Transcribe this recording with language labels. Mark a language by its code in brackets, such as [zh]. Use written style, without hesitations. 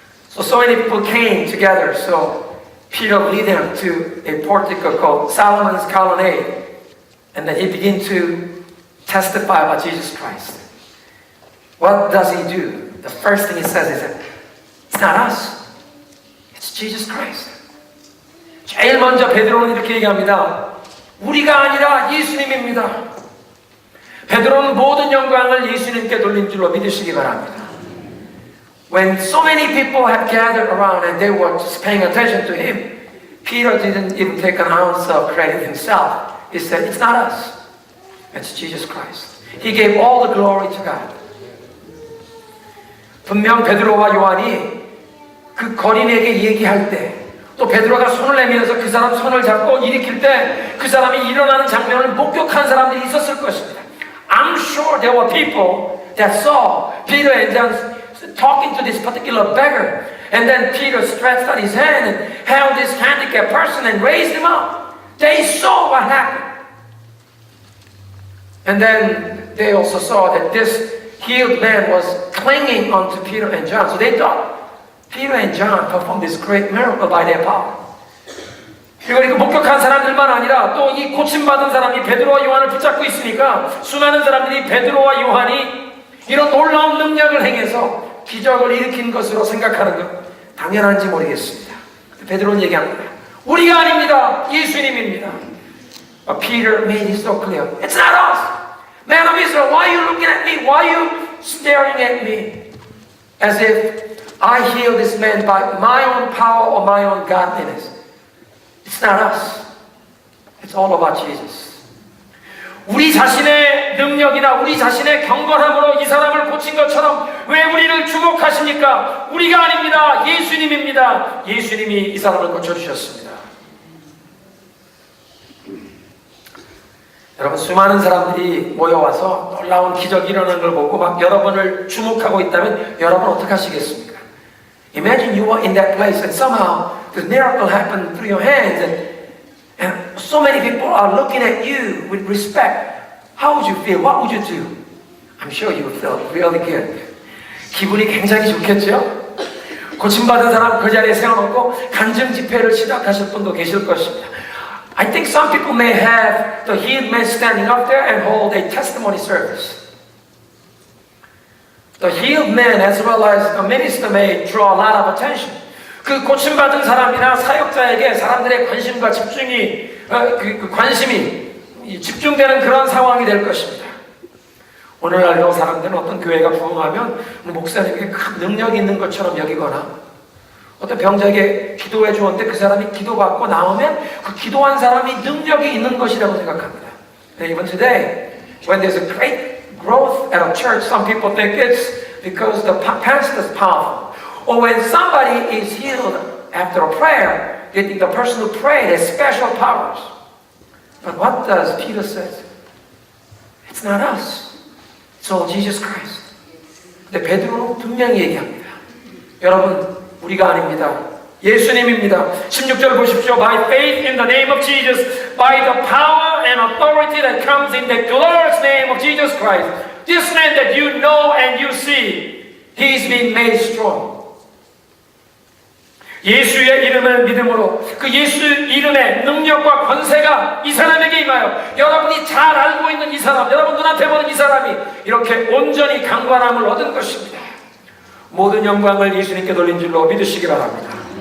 [en] So many people came together. So Peter led them to a portico called Solomon's Colonnade, and then he began to testify about Jesus Christ. What does he do? The first thing he says is that it's not us, it's Jesus Christ. [ko] 제일 먼저 베드로는 이렇게 얘기합니다. 우리가 아니라 예수님입니다. 베드로는 모든 영광을 예수님께 돌린 줄로 믿으시기 바랍니다. [en] When so many people had gathered around and they were just paying attention to him, Peter didn't even take an ounce of credit himself. He said, it's not us, it's Jesus Christ. He gave all the glory to God. [ko] 분명 베드로와 요한이 그 거린에게 얘기할 때 또 베드로가 손을 내밀어서 그 사람 손을 잡고 일으킬 때 그 사람이 일어나는 장면을 목격한 사람들이 있었을 것입니다. [en] I'm sure there were people that saw Peter and John talking to this particular beggar, and then Peter stretched out his hand and held this handicapped person and raised him up. They saw what happened. And then they also saw that this healed man was clinging onto Peter and John. So they thought Peter and John performed this great miracle by their power. [ko] 그리고 이거 목격한 사람들만 아니라 또 이 고침받은 사람이 베드로와 요한을 붙잡고 있으니까 수많은 사람들이 베드로와 요한이 이런 놀라운 능력을 행해서 기적을 일으킨 것으로 생각하는 것 당연한지 모르겠습니다. 베드로는 얘기합니다. 우리가 아닙니다. 예수님입니다. [en] But Peter made it so clear. It's not us. Man of Israel, why are you looking at me? Why are you staring at me? As if I heal this man by my own power or my own godliness. It's not us. It's all about Jesus. [ko] 우리 자신의 능력이나 우리 자신의 경건함으로 이 사람을 고친 것처럼 왜 우리를 주목하십니까? 우리가 아닙니다. 예수님입니다. 예수님이 이 사람을 고쳐주셨습니다. 여러분, 수많은 사람들이 모여와서 놀라운 기적이 일어나는 걸 보고 막 여러분을 주목하고 있다면 여러분 어떻게 하시겠습니까? [en] Imagine you were in that place and somehow the miracle happened through your hands and so many people are looking at you with respect. How would you feel? What would you do? I'm sure you would feel really good. [ko] 기분이 굉장히 좋겠죠? 고침받은 사람 그 자리에 세워놓고 간증 집회를 시작하실 분도 계실 것입니다. [en] I think some people may have the healed man standing up there and hold a testimony service. The healed man as well as the minister may draw a lot of attention. [ko] 그 고침받은 사람이나 사역자에게 사람들의 관심과 집중이 관심이 집중되는 그런 상황이 될 것입니다. 오늘날도 사람들은 어떤 교회가 부흥하면 목사님에게 큰 능력이 있는 것처럼 여기거나 어떤 병자에게 기도해 주었는데 그 사람이 기도받고 나오면 그 기도한 사람이 능력이 있는 것이라고 생각합니다. [en] Even today, when there's a great growth at a church, some people think it's because the pastor is powerful. Or when somebody is healed after a prayer, they think the person who prayed has special powers. But what does Peter say? It's not us. It's all Jesus Christ. [ko] 근데 베드로는 분명히 얘기합니다. 여러분, 우리가 아닙니다. 예수님입니다. 16절 보십시오. [en] By faith in the name of Jesus, by the power and authority that comes in the glorious name of Jesus Christ, this man that you know and you see, he's been made strong. [ko] 예수의 이름을 믿음으로 그 예수 이름의 능력과 권세가 이 사람에게 임하여 여러분이 잘 알고 있는 이 사람, 여러분 눈앞에 보는 이 사람이 이렇게 온전히 강관함을 얻은 것입니다. 모든 영광을 예수님께 돌린 줄로 믿으시기 바랍니다.